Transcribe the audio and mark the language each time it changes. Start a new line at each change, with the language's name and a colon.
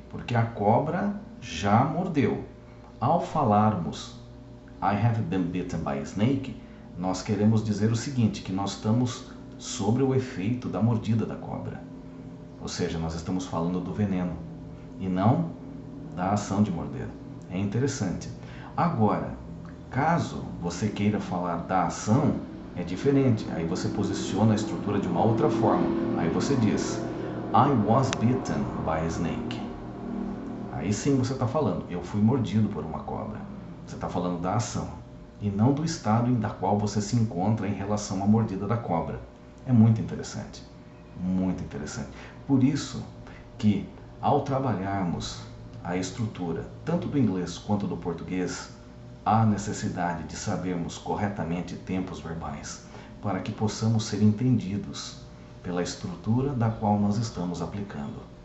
Portuguese: Porque a cobra já mordeu. Ao falarmos
English: I have been bitten by a snake,
Portuguese: nós queremos dizer o seguinte, que nós estamos sobre o efeito da mordida da cobra. Ou seja, nós estamos falando do veneno e não da ação de morder. É interessante. Agora, caso você queira falar da ação, é diferente. Aí você posiciona a estrutura de uma outra forma. Aí você diz
English: I was bitten by a snake.
Portuguese: Aí sim você está falando, eu fui mordido por uma cobra. Você está falando da ação e não do estado em qual você se encontra em relação à mordida da cobra. É muito interessante. Muito interessante. Por isso que ao trabalharmos a estrutura tanto do inglês quanto do português, há necessidade de sabermos corretamente tempos verbais, para que possamos ser entendidos pela estrutura da qual nós estamos aplicando.